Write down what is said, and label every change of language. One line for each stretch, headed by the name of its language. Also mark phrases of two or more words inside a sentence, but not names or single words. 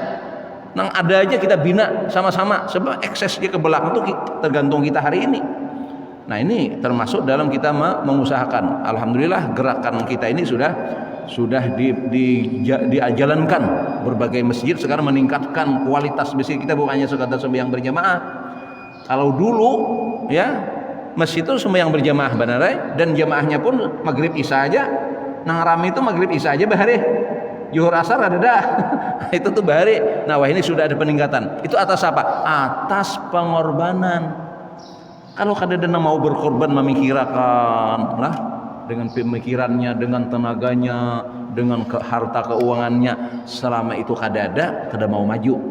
Indonesian: Nang ada aja kita bina sama-sama sebab eksesnya ke belakang itu tergantung kita hari ini. Nah ini termasuk dalam kita mengusahakan. Alhamdulillah gerakan kita ini sudah dijalankan. Berbagai masjid sekarang meningkatkan kualitas masjid kita, bukannya sekadar sembahyang berjamaah. Kalau dulu ya masjid itu sembahyang berjamaah benar dan jamaahnya pun maghrib isya aja.
Banjar: Nang rame itu maghrib isya aja bahari. Zuhur asar ada dah. Itu tuh bahari. Nah,
Indonesian: wah ini sudah ada peningkatan. Itu atas apa? Atas pengorbanan. Kalau kadang-kadang mau berkorban memikirkan lah dengan pemikirannya, dengan tenaganya, dengan harta keuangannya, selama itu kada mau maju.